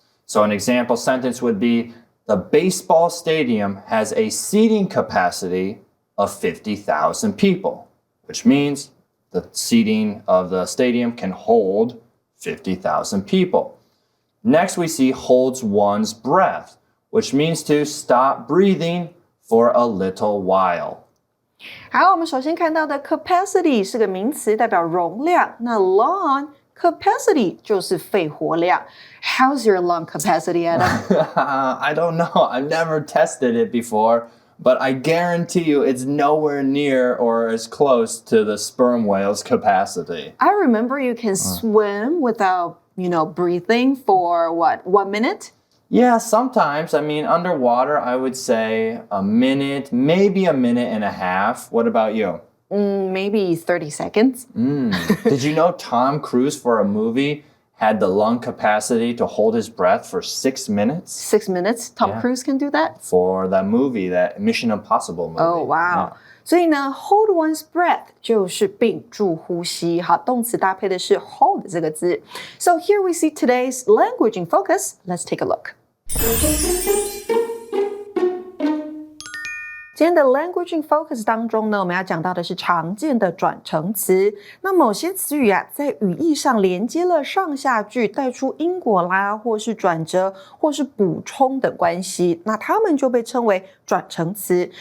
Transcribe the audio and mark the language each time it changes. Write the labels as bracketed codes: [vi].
[en] So an example sentence would be, the baseball stadium has a seating capacity of 50,000 people, which means the seating of the stadium can hold 50,000 people. Next, we see holds one's breath, which means to stop breathing for a little while. [zh] 好，我们首先看到的 capacity 是个名词，代表容量。那 lung capacity 就是肺活量。 [en] How's your lung capacity, Adam? I don't know. I've never tested it before, but I guarantee you it's nowhere near or as close to the sperm whale's capacity. I remember you can swim without, breathing for what, 1 minute? Yeah, sometimes. I mean, underwater, I would say a minute, maybe a minute and a half. What about you? Maybe 30 seconds. Did you know Tom Cruise for a movie had the lung capacity to hold his breath for 6 minutes? 6 minutes? Tom Cruise can do that? For that movie, that Mission Impossible movie. Oh, wow. [zh] 所以呢 hold one's breath 就是屏住呼吸。好，动词搭配的是 hold 这个字。 [en] So here we see today's language in focus. Let's take a look. [zh] 今天的 Language in Focus 当中呢，我们要讲到的是常见的转承词。那某些词语啊，在语义上连接了上下句，带出因果啦，或是转折，或是补充等关系，那它们就被称为转承词。